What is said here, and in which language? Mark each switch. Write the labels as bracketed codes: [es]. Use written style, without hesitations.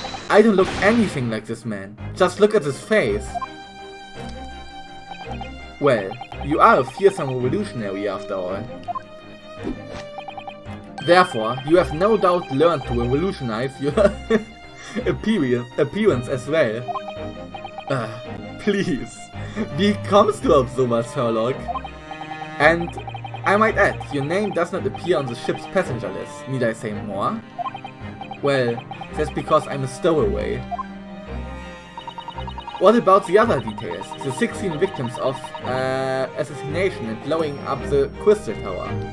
[en] I don't look anything like this man. Just look at his face. Well, you are a fearsome revolutionary after all. Therefore, you have no doubt learned to revolutionize your appearance as well. [de] Please, wie kommst du auf sowas, Sherlock? [en] And I might add, your name does not appear on the ship's passenger list. Need I say more? Well, that's because I'm a stowaway. What about the other details? The 16 victims of assassination and blowing up the Crystal Tower.